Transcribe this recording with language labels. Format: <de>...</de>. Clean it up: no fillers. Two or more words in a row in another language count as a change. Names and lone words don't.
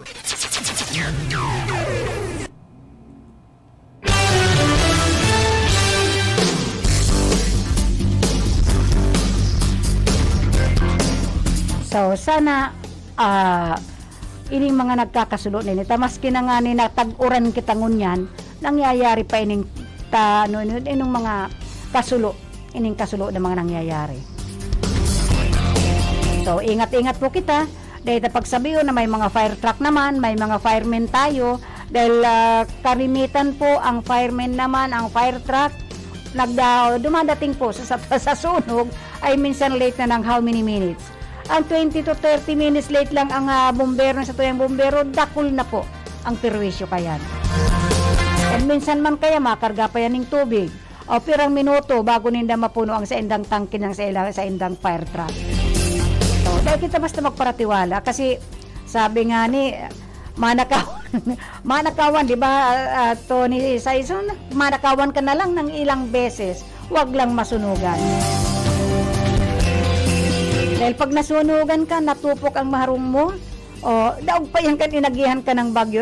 <bik>So sana ining mga nagkakasulo nini maski na nga ni natag-uran kita ngunyan, nangyayari pa ining ining mga kasulo na mga nangyayari. So,</bik> <tl>ingat-ingat po kita dahil pagsabihin na may mga fire truck naman, may mga firemen tayo dahil karimitan po ang firemen naman, ang fire truck dumadating po sa sunog ay minsan late na ng</tl> <en>how many minutes.</en> <tl>Ang 20 to 30 minutes late lang ang bumbero sa tuyang bumbero, dakol na po ang perwisyo kayan. And minsan man kaya makarga pa yan ng tubig.</tl> <bik>O pirang minuto bago ninda mapuno ang sa indang tangke ng sa indang fire truck. So,</bik> <tl>dahil kita basta magparatiwala kasi sabi nga ni manakawan, di ba, Tony Saison, manakawan ka na lang ng ilang beses, wag lang masunugan.</tl> <bik>Dahil pag nasunugan ka, natupok ang maharong mo, o daog pa yan kan inagihan ka ng bagyo.</bik>